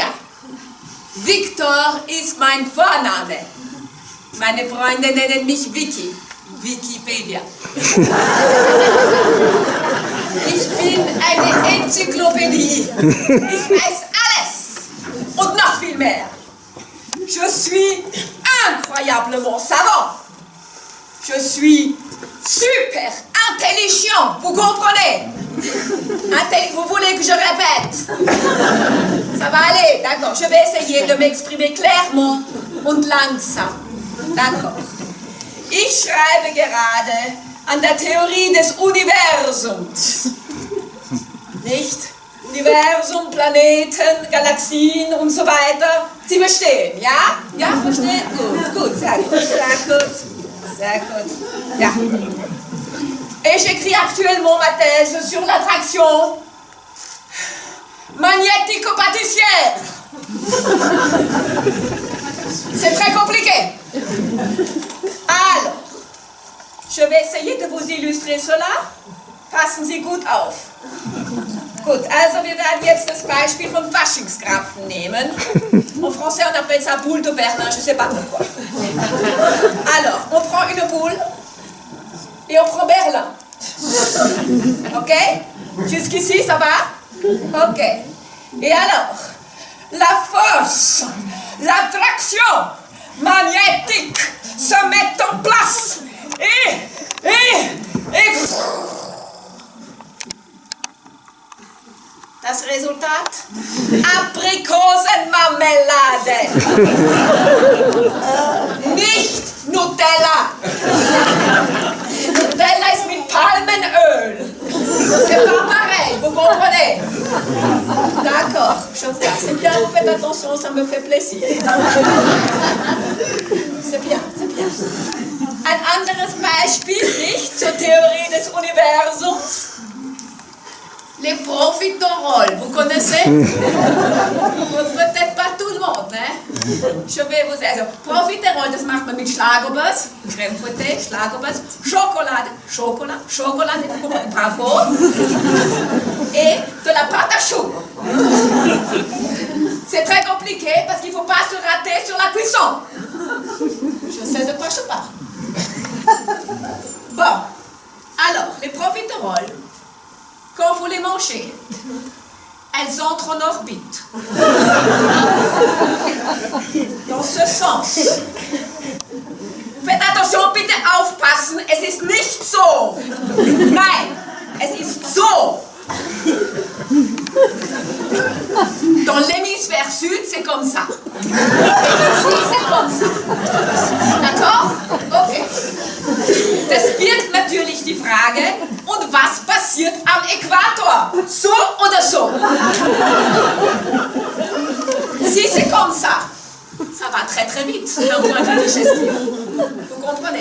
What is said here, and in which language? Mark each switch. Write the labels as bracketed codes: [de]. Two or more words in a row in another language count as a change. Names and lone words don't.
[de] Victor ist mein Vorname. Meine Freunde nennen mich Vicky. Wikipedia. Ich bin eine Enzyklopädie. Ich weiß alles. Und noch viel mehr. [fr] Je suis incroyablement savant. Je suis super intelligent. Vous comprenez? Vous voulez que je répète? Ça va aller, d'accord. Je vais essayer de m'exprimer clairement [de] und langsam. [fr] D'accord. [de] Ich schreibe gerade an der Theorie des Universums. Nicht? Universum, Planeten, Galaxien und so weiter. Sie verstehen, ja? Ja, verstehen? Gut, sehr gut. Sehr gut. Ja. [fr] Et j'écris actuellement ma thèse sur l'attraction magnético-pâtissière. C'est très compliqué. Alors, je vais essayer de vous illustrer cela. [de] Passen Sie gut auf. Gut, also wir werden jetzt das Beispiel vom Faschingskrapfen nehmen. [fr] En français, on appelle ça boule de Berlin, je ne sais pas pourquoi. Alors, on prend une boule et on prend Berlin. Ok? Jusqu'ici, ça va? Ok. Et alors, la force, l'attraction magnétique se met en place. [de] Et das Resultat? Aprikosenmarmelade. Nicht Nutella. Nutella ist mit Palmenöl. [fr] C'est pas pareil, vous comprenez? D'accord, je vois. C'est bien, vous faites attention, ça me fait plaisir. C'est bien, c'est bien. [de] Ein anderes Beispiel, nicht zur Theorie des Universums. [fr] Les profiteroles, vous connaissez? Peut-être pas tout le monde, hein? Je vais vous dire. [de] Profiterole, das macht man mit Schlagobers, [fr] Crème fouettée, [de] Schlagobers, Schokolade, [fr] bravo, et de la pâte à choux. C'est très compliqué parce qu'il ne faut pas se rater sur la cuisson. Je sais de quoi je parle. Bon, alors, les profiteroles, quand vous les mangez, elles entrent en orbite. Dans ce sens. Faites attention, [de] bitte aufpassen, es ist nicht so. Nein, es ist so. [fr] Dans l'hémisphère sud, c'est comme ça. Ici, c'est comme ça. D'accord? Okay. [de] Das birgt natürlich die Frage, und was passiert am Äquator? So oder so? [fr] Si c'est comme ça, ça va très très vite d'un point de vue digestif. Vous comprenez?